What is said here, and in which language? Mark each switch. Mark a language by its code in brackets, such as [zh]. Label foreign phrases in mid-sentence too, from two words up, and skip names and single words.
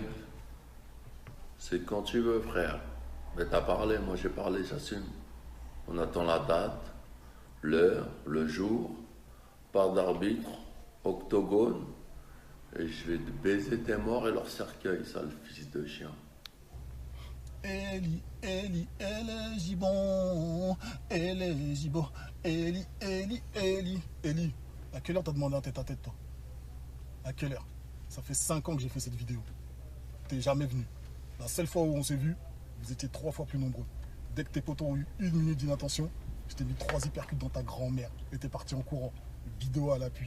[fr] C'est quand tu veux frère. Mais t'as parlé, moi j'ai parlé, j'assume. On attend la date, l'heure, le jour, part d'arbitre, octogone, et je vais te baiser tes morts et leur cercueil, sale fils de chien. Eli, Eli, Eli, Gibon. Eli, Gibon. Eli, Eli, Eli. Eli, à quelle heure t'as demandé un tête à tête, toi? À quelle heure? Ça fait 5 ans que j'ai fait cette vidéo. T'es jamais venu. La seule fois où on s'est vu, vous étiez 3 fois plus nombreux. Dès que tes potos ont eu 1 minute d'inattention, je t'ai mis 3 hypercutes dans ta grand-mère et t'es parti en courant. Vidéo à l'appui.